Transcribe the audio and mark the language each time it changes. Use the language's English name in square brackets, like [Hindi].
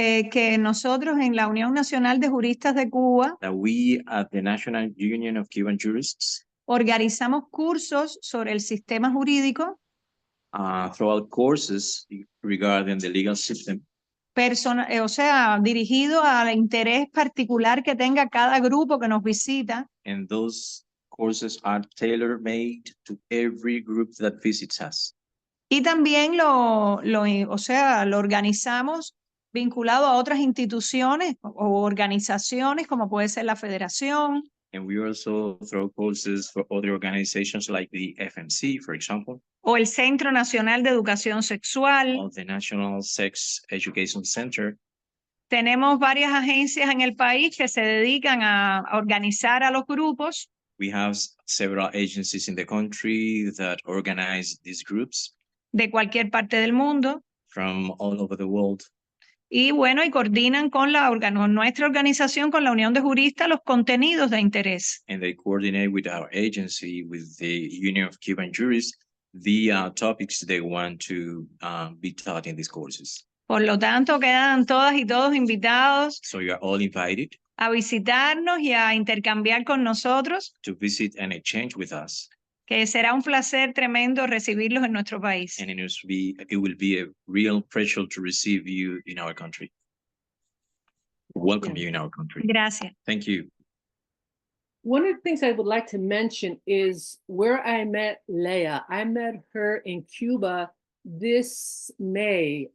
[Spanish] que nosotros en la Unión Nacional de Juristas de Cuba [English] that we at the National Union of Cuban Jurists [Spanish] organizamos cursos sobre el sistema jurídico [English] throughout courses regarding the legal system, [Spanish] o sea, dirigido al interés particular que tenga cada grupo que nos visita. [English] and those courses are tailor-made to every group that visits us. [Spanish] Y también lo organizamos vinculado a otras instituciones o organizaciones como puede ser la Federación. [English] And we also throw courses for other organizations like the FMC, for example, [Spanish] O el Centro Nacional de Educación Sexual. [English] or the National Sex Education Center. [Spanish] Tenemos varias agencias en el país que se dedican a organizar a los grupos. [English] We have several agencies in the country that organize these groups [Spanish] De cualquier parte del mundo. [English] from all over the world. [Spanish] Y bueno, y coordinan con nuestra organización, con la Unión de Juristas, los contenidos de interés. [English] And they coordinate with our agency, with the Union of Cuban Jurists, the topics they want to be taught in these courses. [Spanish] Por lo tanto, quedan todas y todos invitados [English] So you are all invited [Spanish] a visitarnos y a intercambiar con nosotros, [English] to visit and exchange with us. [Spanish] que será un placer tremendo recibirlos en nuestro país. [English] And it will be a real pleasure to receive you in our country. Welcome you in our country. [Spanish] Gracias. [English] Thank you. One of the things I would like to mention is where I met Leah. I met her in Cuba this May.